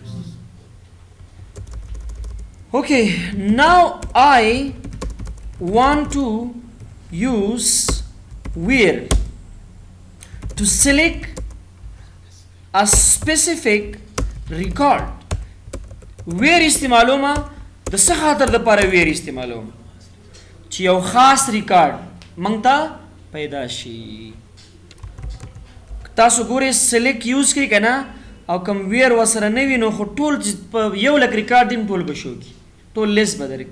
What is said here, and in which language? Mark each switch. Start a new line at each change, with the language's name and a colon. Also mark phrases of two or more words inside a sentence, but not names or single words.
English: Okay, now I want to use where to select a specific record.
Pashto: ویر استعمالومه د څه خاطر دپاره ویر استعمالوم چې یو خاص ریکارډ موږ ته پیدا شي. تاسو ګورئ
English: select use
Pashto: کړئ که نه، او کوم ویر ورسره نه وي نو خو ټول چې په یو لک ریکارډ دي ټول به شو کي، ټول لیست به درکړي.